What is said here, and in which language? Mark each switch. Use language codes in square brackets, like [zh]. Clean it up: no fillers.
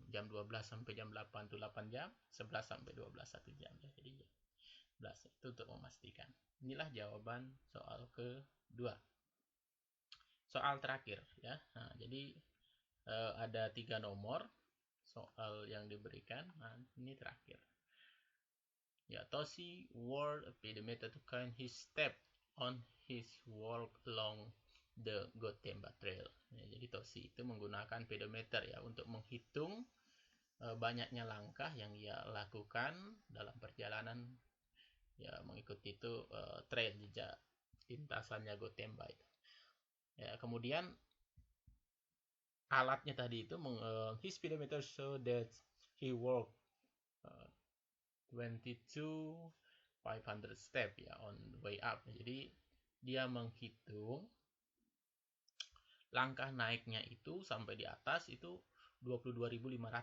[id] Jam 12 sampai jam 8 itu 8 jam, 11 sampai 12 1 jam ya. Jadi 11 itu untuk memastikan. Inilah jawaban soal kedua. Soal terakhir ya. Nah, jadi ada 3 nomor soal yang diberikan. Nah, ini terakhir. [en] Ya, Toshi wore a pedometer to count his step on his walk along the Gotemba Trail. [id] Ya, jadi Toshi itu menggunakan pedometer ya untuk menghitung banyaknya langkah yang ia lakukan dalam perjalanan ya mengikuti itu trail jejak lintasannya Gotemba itu. Ya, kemudian alatnya tadi itu [en] his speedometer show that he walked 22,500 step ya on the way up. [id] Jadi dia menghitung langkah naiknya itu sampai di atas itu 22.500.